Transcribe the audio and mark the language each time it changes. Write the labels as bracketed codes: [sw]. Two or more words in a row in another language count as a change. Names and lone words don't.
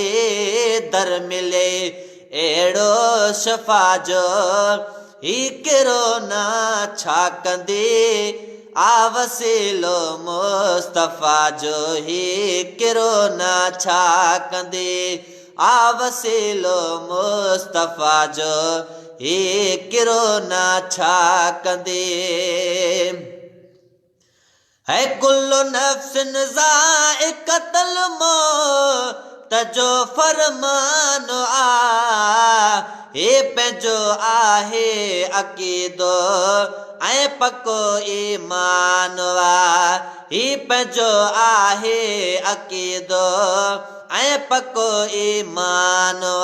[sd] दर मिले अहिड़ो शफ़ा जो ही किरो ना छा कंदे। आ वसीलो मुस्तफ़ा जो ही किरो ना छा कंदे। आ वसीलो मुस्तफ़ा जो ही किरो ना छा कंदे। है [ar] كل نفس ذائقة الموت [sd] जो फरमान आ। हे पंहिंजो आहे अक़ीदो ऐं पको ईमान आ। ही पंहिंजो आहे अक़ीदो ऐं पको ईमान आ।